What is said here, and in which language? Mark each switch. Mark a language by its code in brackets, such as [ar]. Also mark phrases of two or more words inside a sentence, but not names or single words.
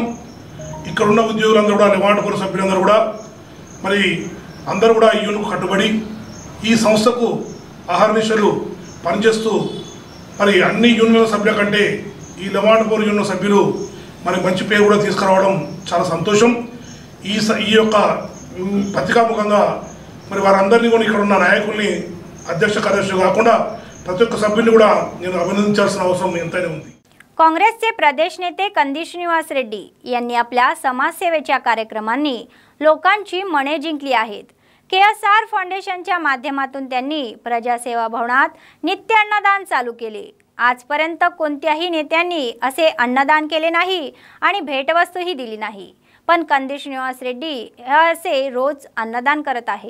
[te] ఇక్కడ ఉన్న ఉద్యోగులందరూ కూడా లెవాంట్ కోర్ సభ్యులందరూ కూడా మరి అందరూ కూడా ఈ యూనిట్కు కట్టుబడి ఈ సంస్థకు అహర్నిశలు పనిచేస్తూ మరి అన్ని యూనియన్ సభ్యుల కంటే ఈ లెవాంట్ కోర్ యూనియన్ సభ్యులు మరి మంచి పేరు కూడా తీసుకురావడం చాలా సంతోషం। ఈ యొక్క పత్రికాముఖంగా మరి వారందరినీ కూడా ఇక్కడ ఉన్న నాయకుల్ని, అధ్యక్ష కార్యదర్శి కాకుండా ప్రతి ఒక్క సభ్యుని కూడా నేను అభినందించాల్సిన అవసరం ఎంతైనా ఉంది। [mr] काँग्रेसचे प्रदेश नेते कंदी श्रीनिवास रेड्डी यांनी आपल्या समाजसेवेच्या कार्यक्रमांनी लोकांची मने जिंकली आहेत। KSR फाउंडेशनच्या माध्यमातून त्यांनी प्रजासेवा भवनात नित्य अन्नदान चालू केले। आजपर्यंत कोणत्याही नेत्यांनी असे अन्नदान केले नाही आणि भेटवस्तूही दिली नाही, पण कंदी श्रीनिवास रेड्डी असे रोज अन्नदान करत आहे।